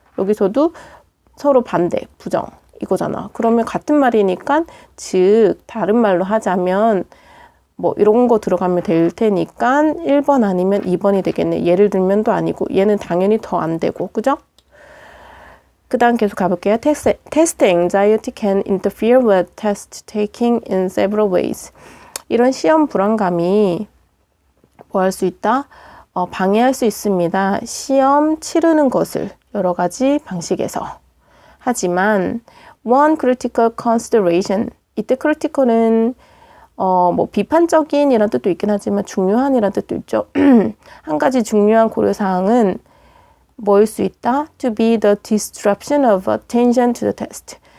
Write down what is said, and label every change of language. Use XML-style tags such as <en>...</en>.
<ko>여기서도 서로 반대, 부정 이거잖아. 그러면 같은 말이니까 즉 다른 말로 하자면 뭐 이런 거 들어가면 될 테니까 1번 아니면 2번이 되겠네. 예를 들면도 아니고 얘는 당연히 더 안 되고 그죠? 그 다음 계속 가볼게요.</ko> <en>Test anxiety can interfere with test taking in several ways.</en> <ko>이런 시험 불안감이 뭐 할 수 있다? 방해할 수 있습니다. 시험 치르는 것을 여러 가지 방식에서. 하지만</ko> <en>one critical consideration,</en> <ko>이때 critical은 뭐 비판적인 이란 뜻도 있긴 하지만 중요한 이란 뜻도 있죠. 한 가지 중요한 고려사항은 뭐일 수 있다?</ko> <en>To be the disruption of attention to the test.</en>